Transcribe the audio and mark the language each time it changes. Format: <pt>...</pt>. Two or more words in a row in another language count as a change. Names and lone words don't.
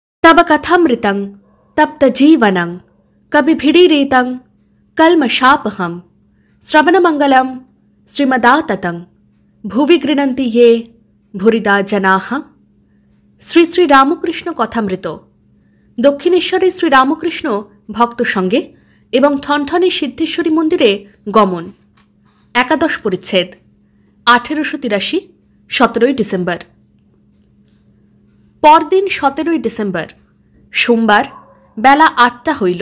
<sa>तब कथामृतं तप्त जीवनं कविभिडीरितं कल्मषापहं श्रवणमंगलम श्रीमदाततं भुवि गृह्णन्ति ये भूरिदा जनाः।</sa> <bn>শ্রী শ্রী রামকৃষ্ণ কথামৃত। দক্ষিণেশ্বরে শ্রীরামকৃষ্ণ ভক্ত সঙ্গে এবং ঠনঠনে সিদ্ধেশ্বরী মন্দিরে গমন। একাদশ পরিচ্ছেদ। 1883 17 ডিসেম্বর। পরদিন 17 ডিসেম্বর সোমবার বেলা 8টা হইল।</bn>